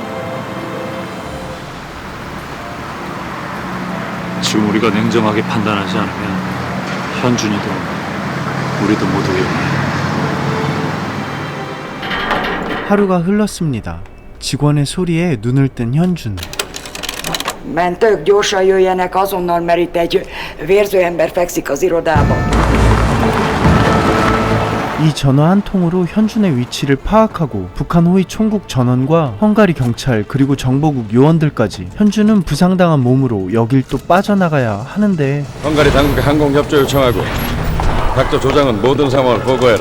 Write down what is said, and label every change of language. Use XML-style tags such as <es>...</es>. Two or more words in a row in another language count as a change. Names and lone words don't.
<ko>지금 우리가 냉정하게 판단하지 않으면 현준이도 우리도 모두 위험해. 하루가 흘렀습니다. 직원의 소리에 눈을 뜬 현준.</ko> <hu>Mentők, gyorsan jöjjenek azonnal, mert itt egy vérző ember fekszik az irodában.</hu> <ko>이 전화 한 통으로 현준의 위치를 파악하고 북한 호위 총국 전원과 헝가리 경찰 그리고 정보국 요원들까지 현준은 부상당한 몸으로 여길 또 빠져나가야 하는데 헝가리 당국에 항공 협조 요청하고 닥터 조장은 모든 상황을 보고해라.</ko>